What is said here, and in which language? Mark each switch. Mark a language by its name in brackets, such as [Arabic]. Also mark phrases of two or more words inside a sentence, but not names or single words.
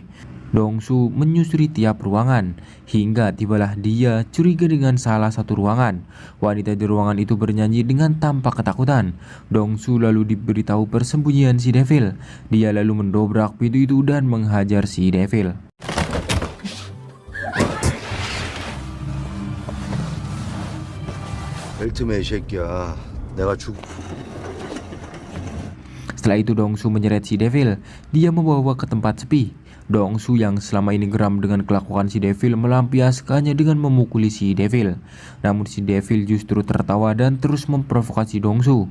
[Indonesian] Dongsu menyusuri tiap ruangan, hingga tibalah dia curiga dengan salah satu ruangan. Wanita di ruangan itu bernyanyi dengan tampak ketakutan. Dongsu lalu diberitahu persembunyian si Devil. Dia lalu mendobrak pintu itu dan menghajar si Devil. [Korean] 벨트맨 이 새끼야. 내가 [Indonesian] Setelah itu Dongsu menyeret si Devil. Dia membawa ke tempat sepi. Dongsu yang selama ini geram dengan kelakuan si Devil melampiaskannya dengan memukuli si Devil. Namun si Devil justru tertawa dan terus memprovokasi Dongsu.